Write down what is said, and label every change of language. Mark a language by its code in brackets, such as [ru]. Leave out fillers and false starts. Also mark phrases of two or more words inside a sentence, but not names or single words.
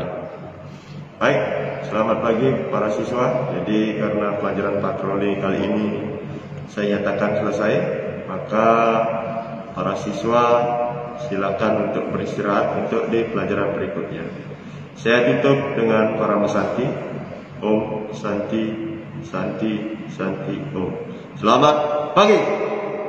[id] Baik, selamat pagi para siswa. Jadi karena pelajaran patroli kali ini saya nyatakan selesai, maka para siswa silakan untuk beristirahat untuk di pelajaran berikutnya. Saya tutup dengan para Santi. Om Santi, Santi, Santi, Om. Selamat pagi.